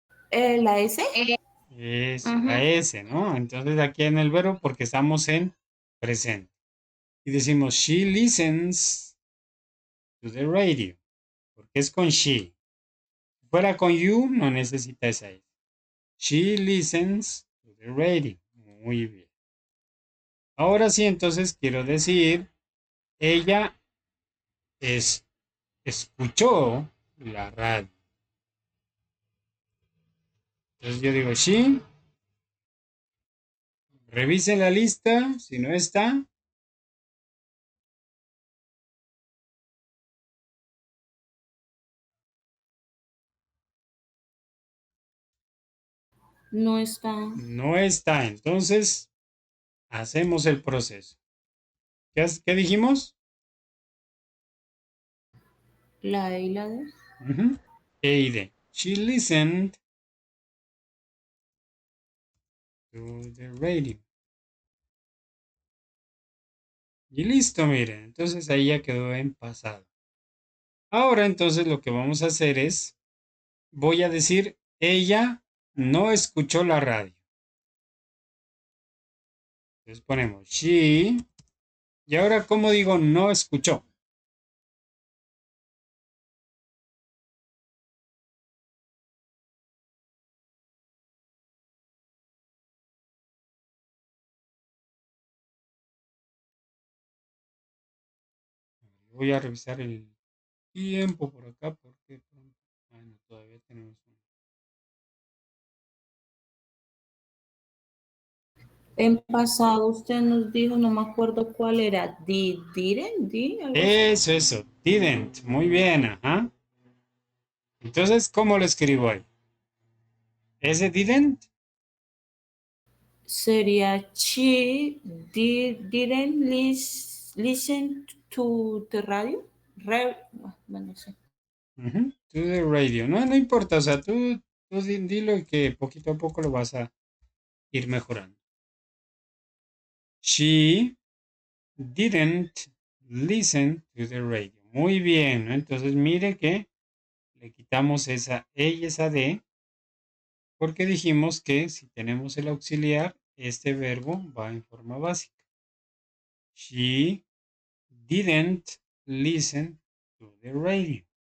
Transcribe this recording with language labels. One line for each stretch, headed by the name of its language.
Spanish: La S. Es la Ajá. S, ¿no? Entonces aquí en el verbo porque estamos en presente. Y decimos,
English: she listens to the radio.
Spanish: Porque es con she. Si fuera con you, no necesita esa S.
English: She listens to the radio.
Spanish: Muy bien. Ahora sí, entonces quiero decir, ella es, escuchó la radio. Entonces yo digo, she, revisen la lista, si no está, No está no está. Entonces, hacemos el proceso. ¿Qué dijimos? la E y la D. E y D.
English: She listened to the radio.
Spanish: Y listo, miren. Entonces ahí ya quedó en pasado. Ahora entonces lo que vamos a hacer es, voy a decir, ella no escuchó la radio. Entonces ponemos she. Y ahora, ¿cómo digo no escuchó? Voy a revisar el tiempo por acá porque bueno, todavía tenemos un... En pasado usted nos dijo, no me acuerdo cuál era, didn't, algo así. Eso, didn't. Muy bien, ajá. Entonces, ¿cómo lo escribo ahí? ¿Ese didn't? Sería
English: she didn't listen to the radio.
Spanish: Bueno, no sé.
English: To the radio.
Spanish: No, no importa, o sea, tú dilo y que poquito a poco lo vas a ir mejorando.
English: She didn't listen to the radio.
Spanish: Muy bien, ¿no? Entonces mire que le quitamos esa E y esa D porque dijimos que si tenemos el auxiliar, este verbo va en forma básica.
English: She didn't listen to the radio.